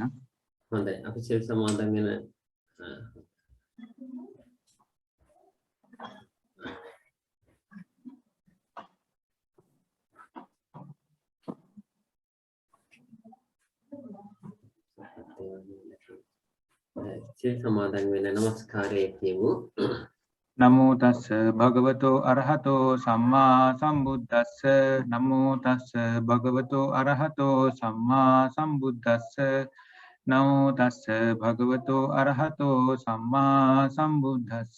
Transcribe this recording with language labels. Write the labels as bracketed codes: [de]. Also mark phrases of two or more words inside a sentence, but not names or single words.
[si] හොඳයි අපි සිල් සමාදන් වෙන සිල් සමාදන් වෙන නමස්කාරය කියමු. [pi] නමෝ තස්ස භගවතෝ අරහතෝ සම්මා සම්බුද්දස්ස නමෝ තස්ස භගවතෝ අරහතෝ සම්මා සම්බුද්දස්ස නමෝ තස්ස භගවතෝ අරහතෝ සම්මා සම්බුද්දස්ස